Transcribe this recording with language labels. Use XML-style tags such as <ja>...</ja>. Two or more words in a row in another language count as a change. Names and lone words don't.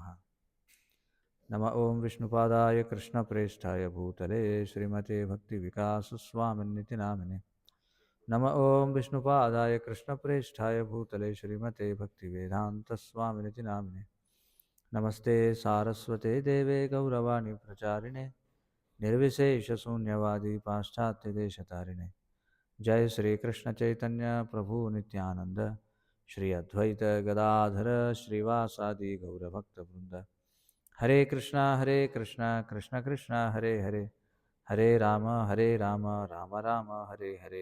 <sa>नम ॐ विष्णुपादाय कृष्णप्रेष्ठाय भूतले श्रीमते भक्तिविकासस्वामिनिति नामिने. नम ॐ विष्णुपादाय कृष्णप्रेष्ठाय भूतले श्रीमते भक्तिवेदान्तस्वामिनिति नामिने. नमस्ते सारस्वते देवे गौरवाणी प्रचारिणे निर्विशेषशून्यवादि पाश्चात्यदेशतारिणे. जय श्री कृष्ण चैतन्य प्रभु नित्यानंद श्री अद्वैत गदाधर श्रीवासादि गौरभक्तवृंद. हरे कृष्णा कृष्ण कृष्ण हरे हरे, हरे राम राम राम हरे हरे.</sa>